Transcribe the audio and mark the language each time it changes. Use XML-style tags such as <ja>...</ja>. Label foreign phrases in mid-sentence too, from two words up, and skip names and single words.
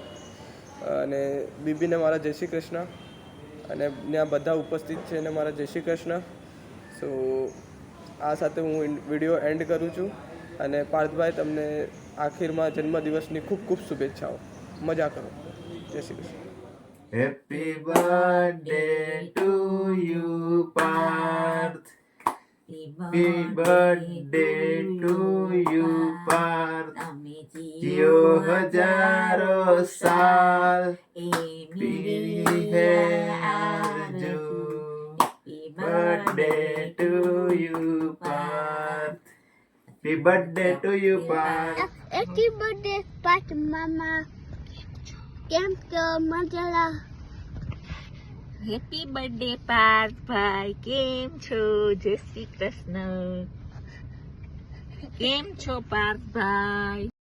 <gu>અને બીબીને મારા જય શ્રી કૃષ્ણ, અને ત્યાં બધા ઉપસ્થિત છે એને મારા જય શ્રી કૃષ્ણ. સો આ સાથે હું</gu> <en>video end</en> <gu>કરું છું. અને પાર્થભાઈ, તમને આખીરમાં જન્મદિવસની ખૂબ ખૂબ શુભેચ્છાઓ. મજા કરો. જય શ્રી કૃષ્ણ.</gu> <en>Happy birthday to you, Parth. Happy birthday to you, Parth.</en> <hi>जियो हजारों साल, पीढ़ी है आरज़ू.</hi> <en>Birthday to you, Parth. Happy birthday to you, Parth. Happy birthday, Pat Mama.</en> <gu>કેમ છો? મજાલા?</gu> <en>happy birthday</en> <gu>પાર્થભાઈ, કેમ છો? જય શ્રી કૃષ્ણ. કેમ છો પાર્થભાઈ?</gu>